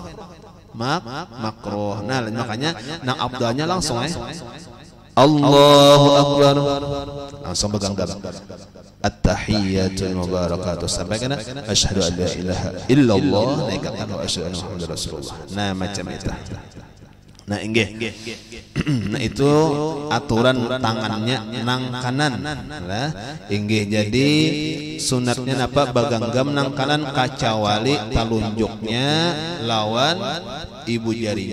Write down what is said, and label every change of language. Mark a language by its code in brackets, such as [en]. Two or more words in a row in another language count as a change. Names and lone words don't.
[bjn] Makruh. Nah makanya nang abdalnya langsung [ar] الله أكبر [bjn] langsung baganggam [ar] التحيات المباركات [bjn] sampai kana [ar] أشهد أن لا إله إلا الله [bjn] naikkan [ar] وأشهد أن محمدا رسول الله. [bjn] Nah macam itu. Nah inggih. Nah itu aturan tangannya nang kanan lah inggih. Jadi sunatnya napa baganggam nang kanan kacawali talunjuknya lawan ibu jarinya.